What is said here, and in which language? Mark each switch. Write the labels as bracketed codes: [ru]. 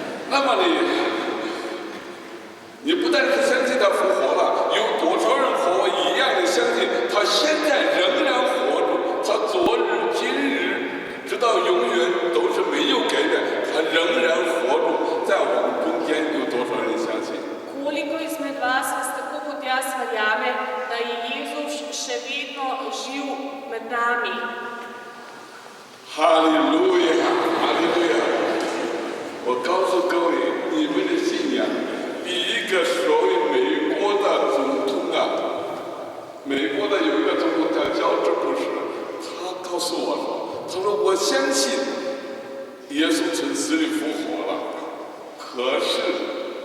[zh] 那么你不但是相信他复活了，有多少人和我一样的相信他现在仍然活着？他昨日、今日，直到永远都是没有改变，他仍然活着，在我们中间有多少人相信？ [sl] Koliko izmed vas tako kot jaz verjame, da je Jezus še vedno živ med nami? [zh] 哈利路亚，哈利路亚！我告诉各位，你们的信仰比一个所谓美国的总统美国的有一个总统叫乔治布什，他告诉我说，他说我相信耶稣从死里复活了，可是。